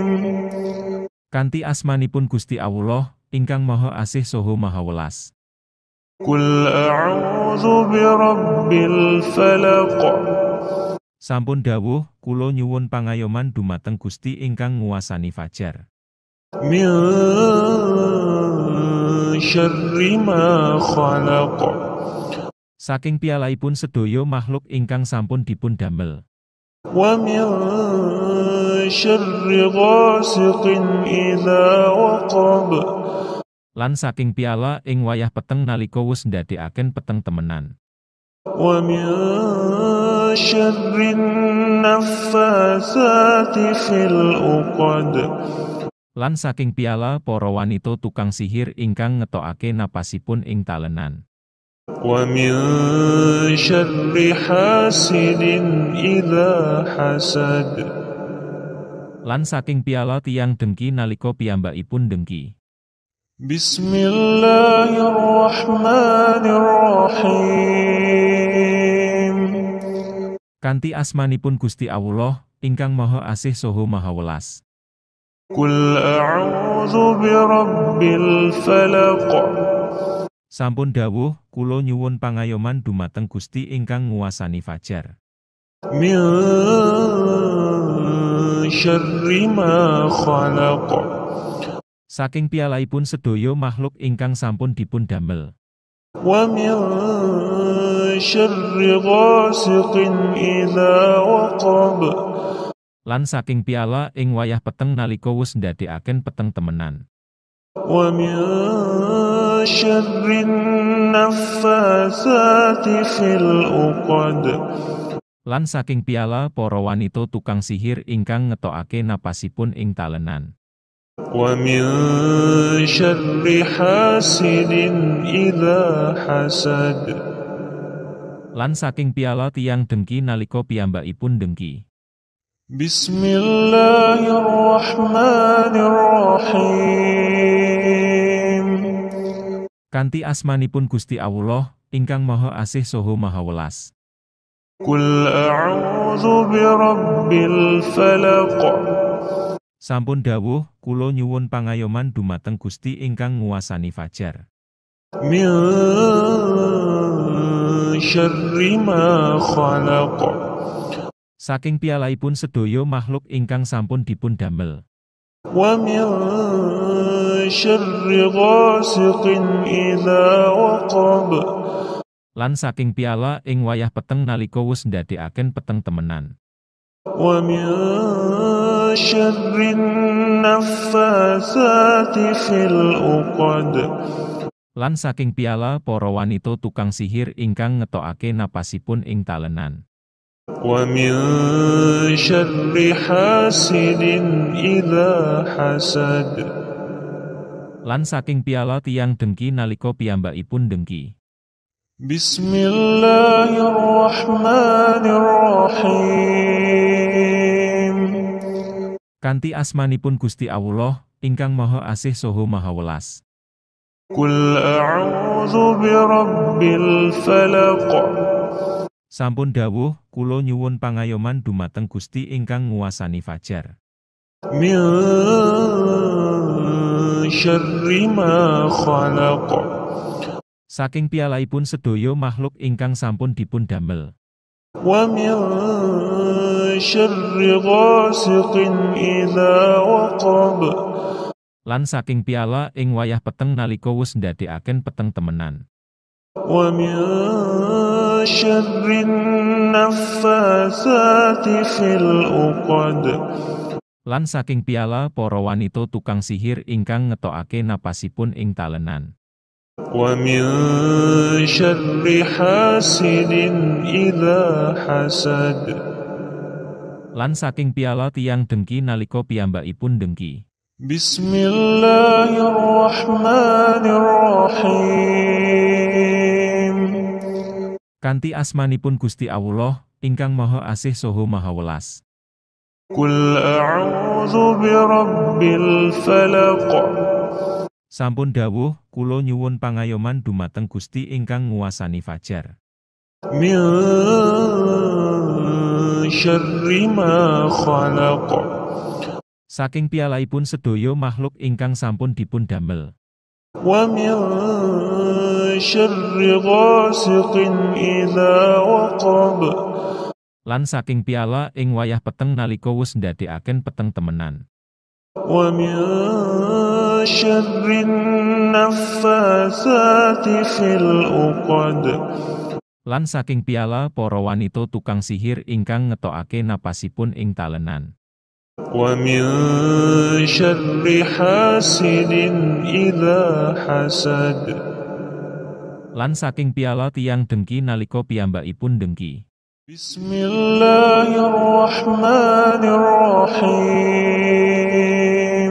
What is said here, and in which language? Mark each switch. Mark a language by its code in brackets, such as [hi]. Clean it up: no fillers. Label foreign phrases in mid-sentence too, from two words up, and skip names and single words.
[jv] Kanthi asmanipun Gusti Allah, ingkang Maha Asih saha Maha Welas. [ar] قل أعوذ برب الفلق. [jv] Sampun dawuh, kula nyuwun pangayoman dumateng Gusti ingkang nguwasani fajar. [ar] من شر ما خلق [jv] Saking piyalaipun sedaya makhluk ingkang sampun dipun damel. [ar] ومن شر غاسق إذا وقب [jv] Lan saking piala ing wayah peteng nalika wus ndadekaken peteng temenan. [ar] ومن شر النفاثات في العقد [jv] Lan saking piala para wanita tukang sihir ingkang ngetokake napasipun ing talenan. [ar] ومن شر حاسد إذا حسد [jv] Lan saking piala tiyang dengki nalika piyambakipun dengki. [ar] بسم الله الرحمن الرحيم [jv] Kanthi asmanipun Gusti Allah, ingkang Maha Asih saha Maha Welas. [ar] قل أعوذ برب الفلق [jv] Sampun dawuh, kula nyuwun pangayoman dumateng Gusti ingkang nguwasani fajar. [ar] من شر ما خلق [jv] Saking piyalaipun sedaya makhluk ingkang sampun dipun damel. [ar] ومن شر غاسق إذا وقب [jv] Lan saking piala ing wayah peteng nalika wus ndadekaken peteng temenan. [ar] ومن شر النفاثات في العقد [jv] Lan saking piala para wanita tukang sihir ingkang ngetokake napasipun ing talenan. [ar] ومن شر حاسد إذا حسد [jv] Lan saking piala tiyang dengki nalika piyambakipun dengki. [ar] بسم الله الرحمن الرحيم [jv] Kanthi asmanipun Gusti Allah, ingkang Maha Asih saha Maha Welas. [ar] قل أعوذ برب الفلق [jv] Sampun dawuh, kula nyuwun pangayoman dumateng Gusti ingkang nguwasani fajar. [ar] من شر ما خلق [jv] Saking piyalaipun sedaya makhluk ingkang sampun dipun damel. [ar] ومن شر غاسق إذا وقب [jv] Lan saking piala ing wayah peteng nalika wus ndadekaken peteng temenan. [ar] ومن شر النفاثات في العقد [jv] Lan saking piala para wanita tukang sihir ingkang ngetokake napasipun ing talenan. [ar] ومن شر حاسد إذا حسد [jv] Lan saking piala tiyang dengki nalika piyambakipun dengki. [ar] بسم الله الرحمن الرحيم [jv] Kanthi asmanipun Gusti Allah, ingkang Maha Asih saha Maha Welas. [ar] قل أعوذ برب الفلق [jv] Sampun dawuh, kula nyuwun pangayoman dumateng Gusti ingkang nguwasani fajar. [ar] من شر ما خلق [jv] Saking piyalaipun sedaya makhluk ingkang sampun dipun damel. [ar] ومن شر غاسق إذا وقب [jv] Lan saking piala ing wayah peteng nalika wus ndadekaken peteng temenan. [ar] ومن شر النفاثات في العقد [jv] Lan saking piala para wanita tukang sihir ingkang ngetokake napasipun ing talenan. [ar] ومن شر حاسد إذا حسد [jv] Lan saking piala tiyang dengki nalika piyambakipun dengki. [ar] بسم الله الرحمن الرحيم [jv] Kanthi asmanipun Gusti Allah, ingkang Maha Asih saha Maha Welas. [ar] قل أعوذ برب الفلق [jv] Sampun dawuh, kula nyuwun pangayoman dumateng Gusti ingkang nguwasani fajar. [ar] من شر ما خلق [jv] Saking piyalaipun sedaya makhluk ingkang sampun dipun damel. [ar] ومن شر غاسق إذا وقب [jv] Lan saking piala ing wayah peteng nalika wus ndadekaken peteng temenan. [ar] ومن شر النفاثات في العقد [jv] Lan saking piala para wanita tukang sihir ingkang ngetokake napasipun ing talenan. [ar] ومن شر حاسد إذا حسد [jv] Lan saking piala tiyang dengki nalika piyambakipun dengki. [ar] بسم الله الرحمن الرحيم